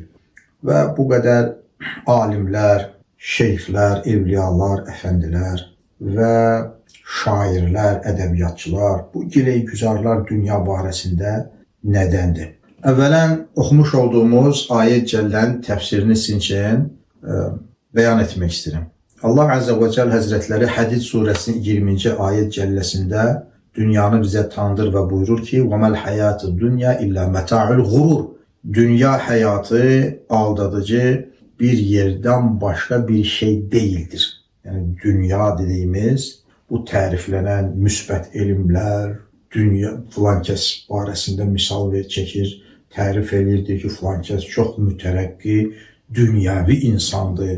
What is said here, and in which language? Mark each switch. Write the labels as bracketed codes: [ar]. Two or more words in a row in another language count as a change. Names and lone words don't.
[az] Və bu qədər alimlər, şeyxlər, evliyalar, əfəndilər və şairlər, ədəbiyyatçılar, bu giləy-güzarlar dünya barəsində nədəndir? Əvvələn oxumuş olduğumuz ayət cəllənin təfsirini sizin üçün bəyan etmək istəyirəm. Allah [ar] عز وجل [az] Həzrətləri Hədid surəsinin 20-ci ayət cəlləsində dünyanı bizə tanıdır və buyurur ki, [ar] وَمَا الْحَيَاتُ الدُّنْيَا إِلَّا مَتَاعُ الْغُرُورِ. [az] Dünya həyatı aldadıcı bir yerdən başqa bir şey değildir. Yəni dünya dediyimiz bu təriflənən müsbət elmlər, dünya filan kəs barəsində misal çəkir, tərif eləyirdi ki, filan kəs çox mütərəqqi, dünyavi insandır.